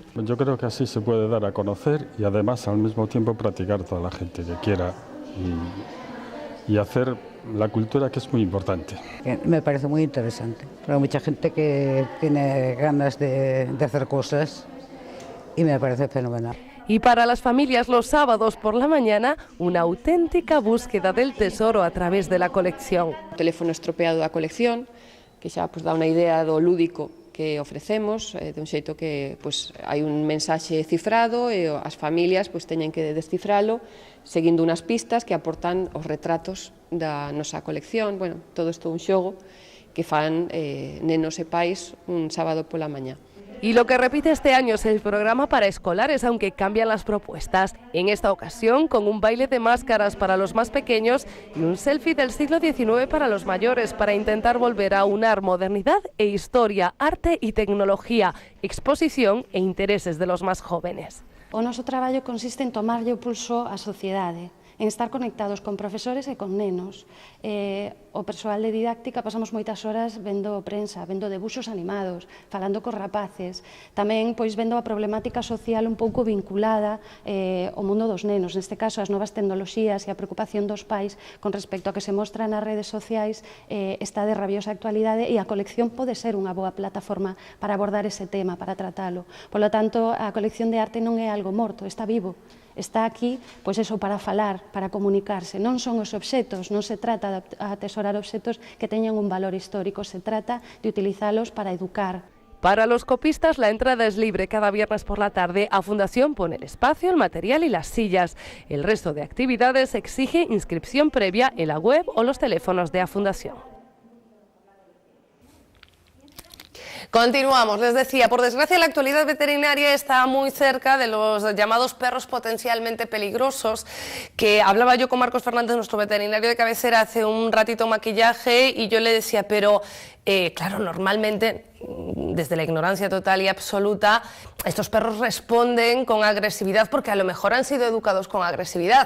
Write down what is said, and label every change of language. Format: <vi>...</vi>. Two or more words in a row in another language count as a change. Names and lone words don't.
<es>Yo creo que así se puede dar a conocer y además al mismo tiempo practicar toda la gente que quiera y hacer la cultura, que es muy importante. Me parece muy interesante. Hay mucha gente que tiene ganas de hacer cosas y me parece fenomenal. Y para las familias los sábados por la mañana, una auténtica búsqueda del tesoro a través de la colección.</es> <gl>O teléfono estropeado da colección, que xa dá unha idea do lúdico que ofrecemos, de un xeito que hai un mensaxe cifrado e as familias teñen que descifralo seguindo unhas pistas que aportan os retratos da nosa colección. Todo isto é un xogo que fan nenos e pais un sábado pola mañá.</gl> <es>Y lo que repite este año es el programa para escolares, aunque cambian las propuestas. En esta ocasión, con un baile de máscaras para los más pequeños y un selfie del siglo XIX para los mayores, para intentar volver a unar modernidad e historia, arte y tecnología, exposición e intereses de los más jóvenes.</es> <gl>O noso traballo consiste en tomarlle o pulso á sociedade, en estar conectados con profesores e con nenos. O persoal de didáctica pasamos moitas horas vendo prensa, vendo debuxos animados, falando cos rapaces, tamén pois vendo a problemática social un pouco vinculada ao mundo dos nenos, neste caso as novas tecnoloxías e a preocupación dos pais con respecto a que se mostra nas redes sociais está de rabiosa actualidade e a colección pode ser unha boa plataforma para abordar ese tema, para tratalo.</gl> <es>Por lo tanto,</es> <gl>a colección de arte non é algo morto, está vivo. Está aquí, pois eso, para falar, para comunicarse. Non son os obxetos, non se trata de atesorar obxetos que teñan un valor histórico, se trata de utilizalos para educar.</gl> <es>Para los copistas la entrada es libre cada viernes por la tarde. A Fundación pone el espacio, el material y las sillas. El resto de actividades exige inscripción previa en la web o los teléfonos de A Fundación. Continuamos, les decía, por desgracia la actualidad veterinaria está muy cerca de los llamados perros potencialmente peligrosos, que hablaba yo con Marcos Fernández, nuestro veterinario de cabecera, hace un ratito maquillaje, y yo le decía, pero claro, normalmente, desde la ignorancia total y absoluta, estos perros responden con agresividad porque a lo mejor han sido educados con agresividad.</es>